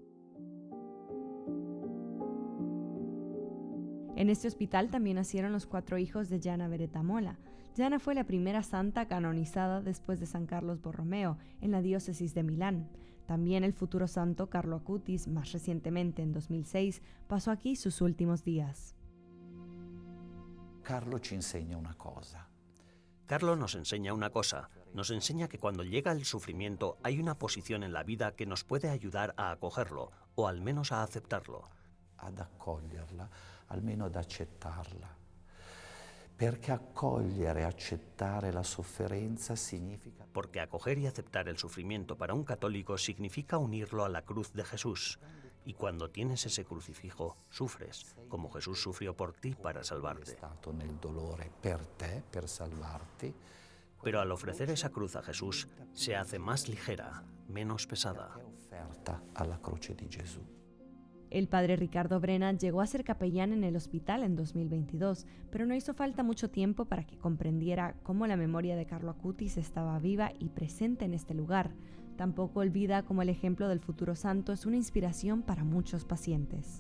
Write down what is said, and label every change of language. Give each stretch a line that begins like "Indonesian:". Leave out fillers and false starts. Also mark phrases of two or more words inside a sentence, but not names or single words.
Spanish: En este hospital también nacieron los 4 hijos de Gianna Beretta-Molla. Gianna fue la primera santa canonizada después de San Carlos Borromeo en la diócesis de Milán. También el futuro santo Carlo Acutis, más recientemente en 2006, pasó aquí sus últimos días.
Italian: Carlo ci insegna una cosa.
Spanish: Carlo nos enseña una cosa. Nos enseña que cuando llega el sufrimiento hay una posición en la vida que nos puede ayudar a acogerlo, o al menos a aceptarlo.
Italian: Ad accoglierla, almeno ad accettarla. Perché accogliere e accettare la sofferenza significa...
Spanish: Porque acoger y aceptar el sufrimiento para un católico significa unirlo a la cruz de Jesús. Y cuando tienes ese crucifijo, sufres, como Jesús sufrió por ti para salvarte.
Italian: Nel dolore per te, per salvarti.
Spanish: Pero al ofrecer esa cruz a Jesús, se hace más ligera, menos pesada.
Italian: Offerta alla croce di Gesù.
Spanish: El padre Riccardo Brenna llegó a ser capellán en el hospital en 2022, pero no hizo falta mucho tiempo para que comprendiera cómo la memoria de Carlo Acutis estaba viva y presente en este lugar. Tampoco olvida cómo el ejemplo del futuro santo es una inspiración para muchos pacientes.